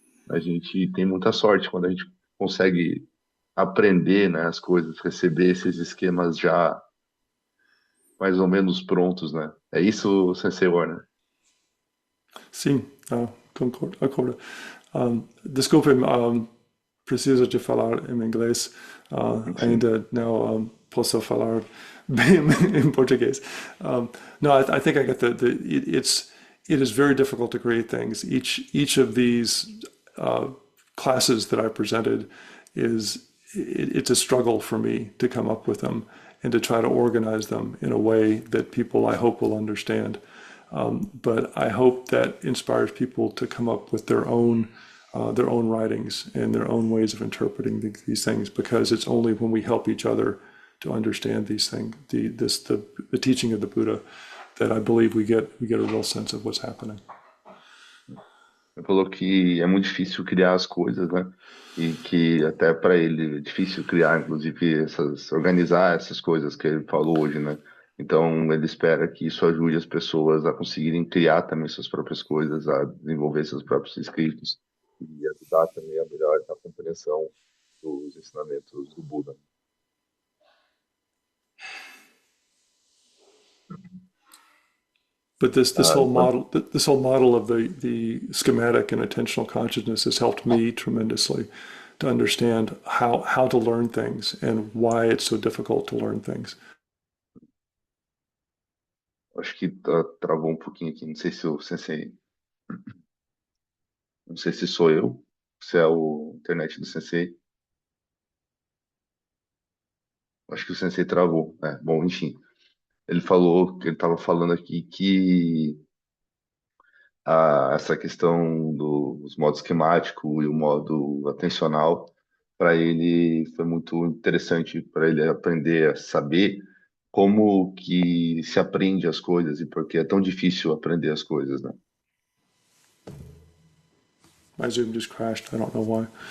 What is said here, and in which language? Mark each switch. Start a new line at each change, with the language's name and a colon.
Portuguese: A gente tem muita sorte quando a gente consegue aprender, né, as coisas, receber esses esquemas já mais ou menos prontos, né? É isso, Sensei Warner. Sim, concordo. Desculpe, preciso de falar em inglês. Sim. Ainda não posso falar bem em português.
English: No, I think I get it is very difficult to create things. Each of these classes that I presented it's a struggle for me to come up with them and to try to organize them in a way that people I hope will understand. But I hope that inspires people to come up with their own writings and their own ways of interpreting these things, because it's only when we help each other to understand these things, the teaching of the Buddha, that I believe we get a real sense of what's happening.
Portuguese: Ele falou que é muito difícil criar as coisas, né? E que até para ele é difícil criar, inclusive, organizar essas coisas que ele falou hoje, né? Então, ele espera que isso ajude as pessoas a conseguirem criar também suas próprias coisas, a desenvolver seus próprios escritos e ajudar também a melhor a compreensão dos ensinamentos do Buda.
English: But
Portuguese: Ah, enquanto
English: this whole model of the schematic and attentional consciousness has helped me tremendously to understand how to learn things and why it's so difficult to learn things.
Portuguese: acho que travou um pouquinho aqui, não sei se o Sensei, não sei se sou eu, se é o internet do Sensei. Acho que o Sensei travou. É, bom, enfim. Ele falou que ele estava falando aqui que essa questão dos modo esquemático e o modo atencional, para ele foi muito interessante para ele aprender a saber como que se aprende as coisas e por que é tão difícil aprender as coisas, né?
English: My Zoom just crashed. I don't know why.